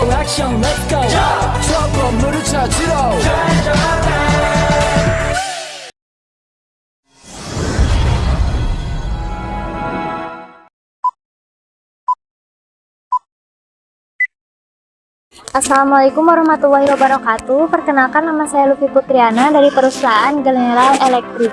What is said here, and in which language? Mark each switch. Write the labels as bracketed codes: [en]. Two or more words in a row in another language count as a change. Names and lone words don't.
[ko] 액션 [en] let's go [ko] 저 건물을 찾으러 [ar] السلام عليكم ورحمة الله وبركاته. [id] Perkenalkan, nama saya Lufi Putriana dari perusahaan General Electric.